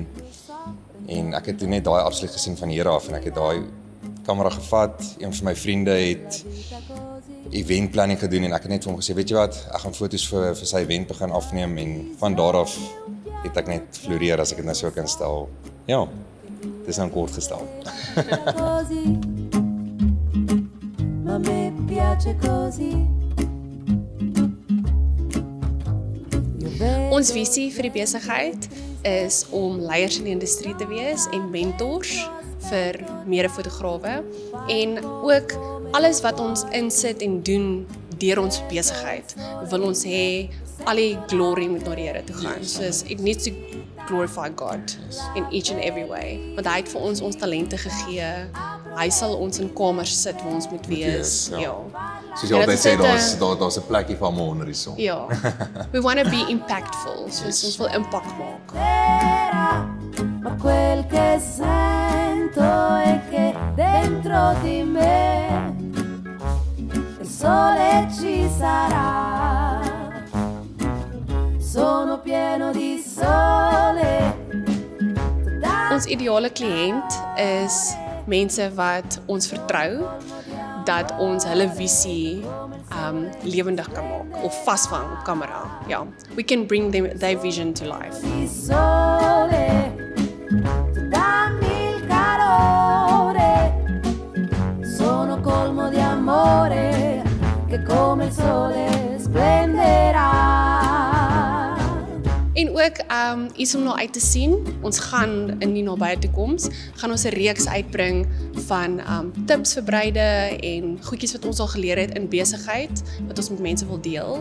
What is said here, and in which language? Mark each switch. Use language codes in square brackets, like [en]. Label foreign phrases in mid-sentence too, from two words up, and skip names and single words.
[af] En ek het toe net daai absoluut gesien van hier af en ek het daai kamera gevat. Een van my vriende het [en] event planning [af] gedoen en ek het net vir hom gesê, weet jy wat, ek gaan foto's vir sy event begin afneem en van daar af het ek net floreer as ek dit nou so kan stel. Ja, dit is nou kort gestel. [it] Così, ma a me piace così. [af] Ons visie vir die besigheid is om leiers in die industrie te wees en mentors vir mede-fotograwe en ook alles wat ons insit en doen deur ons besigheid wil ons hê al die glory moet na die Here toe gaan. [en] So it needs to glorify God in each and every way. [af] Want hy het vir ons talente gegee. Hy sal ons in kamers sit waar ons moet wees. Ja. Soos jy altyd sê, daar's 'n plekkie vir almal onder die son. Ja. [en] We want to be impactful. So [af] ons wil impak maak. [it] Ma quel che sento è che dentro di me il sole ci sarà. Sono pieno di sole. [af] Ons ideale kliënt is mense wat ons vertrou dat ons hulle visie lewendig kan maak of vasvang op kamera. Ja, [en] we can bring their vision to life. [it] Di sole, tu dammi il calore. Sono colmo di amore che come il sole splenderà. [af] En ook iets om na uit te sien. Ons gaan in die nabye toekoms gaan ons 'n reeks uitbring van tips vir bruide en goedjies wat ons al geleer het in besigheid wat ons met mense wil deel.